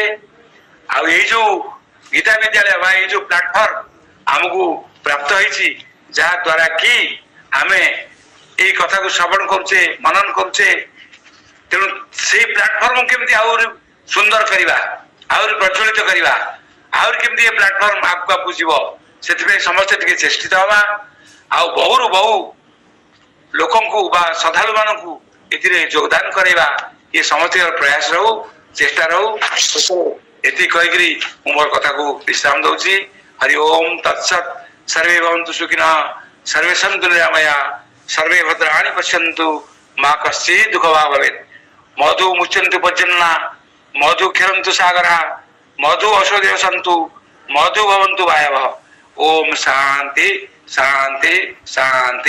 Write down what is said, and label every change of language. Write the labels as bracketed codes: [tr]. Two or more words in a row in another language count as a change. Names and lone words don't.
[or] ଆଉ ଏଇ ଯୋଉ ଗୀତା ବିଦ୍ୟାଳୟ ବା ଏଇ ଯୋଉ ପ୍ଲାଟଫର୍ମ ଆମକୁ ପ୍ରାପ୍ତ ହେଇଛି, ଯାହା ଦ୍ୱାରା କି ଆମେ ଏଇ କଥାକୁ ଶ୍ରବଣ କରୁଛେ, ମନନ କରୁଛେ, ତେଣୁ ସେଇ ପ୍ଲାଟଫର୍ମ କେମିତି ଆହୁରି ସୁନ୍ଦର କରିବା, ଆହୁରି ପ୍ରଚଳିତ କରିବା, ଆହୁରି କେମିତି ଏ ପ୍ଲାଟଫର୍ମ ଆଗକୁ ଆଗକୁ ଯିବ, ସେଥିପାଇଁ ସମସ୍ତେ ଟିକେ ଚେଷ୍ଟିତ ହବା। ଆଉ ବହୁରୁ ବହୁ ଲୋକଙ୍କୁ ବା ଶ୍ରଦ୍ଧାଳୁ ମାନଙ୍କୁ ଏଥିରେ ଯୋଗଦାନ କରାଇବା, ଏ ସମସ୍ତଙ୍କର ପ୍ରୟାସ ରହୁ, ଚେଷ୍ଟା ରହୁ। ଏତିକି କହିକିରି ମୁଁ ମୋର କଥାକୁ ବିଶ୍ରାମ ଦଉଛି। [sa] ହରି ଓମ୍ ତତ୍ସତ୍। सर्वे भवन्तु सुखिनः, सर्वे सन्तु निरामया, सर्वे भद्राणि पश्यन्तु, मा कश्चित् दुःखभाग् भवेत्। मधु मुच्यन्तु पर्जन्या, मधु क्षरन्तु सागरः, मधु औषधयः सन्तु, मधु भवन्तु वायवः। ओम शांति शांति शांति।